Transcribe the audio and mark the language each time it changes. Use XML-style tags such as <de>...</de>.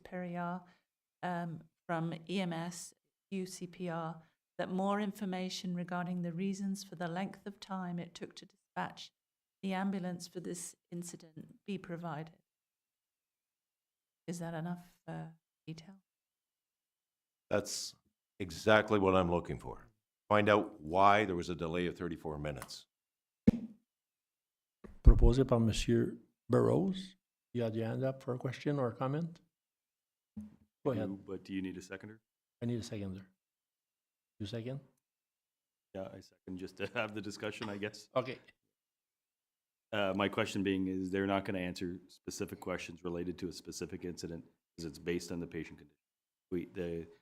<en>Perriard from EMS UCPR, that more information regarding the reasons for the length of time it took to dispatch the ambulance for this incident be provided. Is that enough detail? That's exactly what I'm looking for. Find out why there was a delay of 34 minutes.</en> <fr>Proposé par Monsieur Burrows.</fr> <en>You had your hand up for a question or a comment? Go ahead. But do you need a seconder? I need a seconder. You second? Yeah, I second, just to have the discussion, I guess. Okay. My question being, is they're not going to answer specific questions related to a specific incident because it's based on the patient condition.</en>